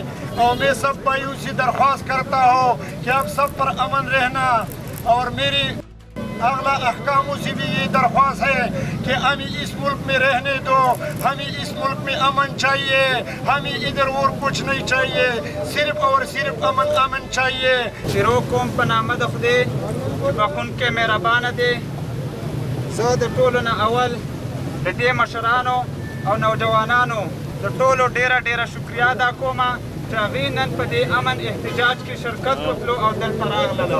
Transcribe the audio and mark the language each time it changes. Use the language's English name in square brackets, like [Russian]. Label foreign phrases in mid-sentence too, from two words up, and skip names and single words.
[Urdu] اور میں سب بھائیوں سے درخواست کرتا ہوں کہ ہم سب پر امن رہنا, اور میری اعلیٰ احکاموں سے بھی یہ درخواست ہے کہ ہمیں اس ملک میں رہنے دو. ہمیں اس ملک میں امن چاہیے, ہمیں ادھر اور کچھ نہیں چاہیے, صرف اور صرف امن امن چاہیے. [Pashto] شروع کوم په نامه د خدای بخښونکی مهربانه دی. زه د ټولو نه اول د دې مشرانو او نوجوانانو د ټولو ډېره شکریا ادا کومه چې هغوی نن په دې امن احتجاج کې شرکت وکړو او دلته راغللو.